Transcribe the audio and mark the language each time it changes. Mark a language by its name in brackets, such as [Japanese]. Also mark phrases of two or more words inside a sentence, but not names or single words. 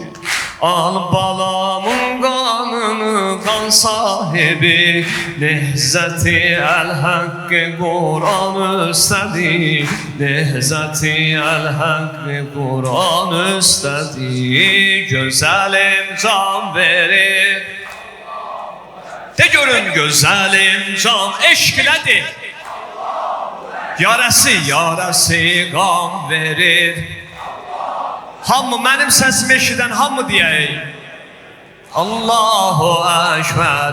[Turkish] Al balamın kanını kan sahibi. Nehzeti el hakkı Kur'an istedi. Nehzeti el hakkı Kur'an istedi. [Azerbaijani] Gözəlim can verir. De görün gözəlim can eşqilədir. Yarəsi qan verir. Hamı mənim səsimi eşidən hamı deyək. [Arabic] الله أكبر.